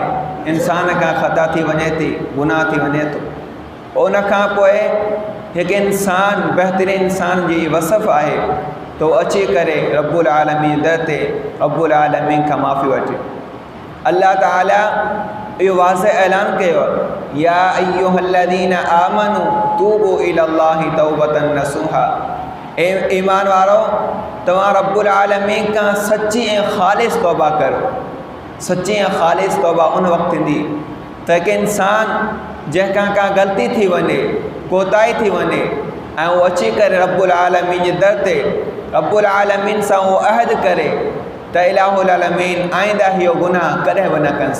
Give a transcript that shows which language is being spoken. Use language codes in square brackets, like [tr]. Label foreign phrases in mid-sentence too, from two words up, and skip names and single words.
[sd] इंसान खां ख़ता थी वञे थी, गुनाह थी वञे थो, पोइ उन खां पोइ हिकु इंसान बहितरीन इंसान जी वसफ़ आहे तो अची करे [ar] رب العالمين [sd] दर ते [ar] رب العالمين [sd] खां माफ़ी वठे। अल्लाह ताला इहो वाज़ह ऐलान कयो, [ar] يا أيها الذين آمنوا توبوا إلى الله توبة نصوحا. [sd] ए ईमान वारो, तव्हां [ar] رب العالمين [sd] खां सच्ची ऐं ख़ालिस तौबा करो। सच्ची ऐं ख़ालिस तौबा उन वक़्तु थींदी त हिकु इंसान जंहिंखां का ग़लती थी वञे, कोताही थी वञे ऐं उहो अची करे [ar] رب العالمين [sd] जे दर ते [ar] رب العالمين [sd] सां उहो अहद करे त [ar] إله العالمين [sd] आइंदा इहो गुनाह कॾहिं बि न कंसि।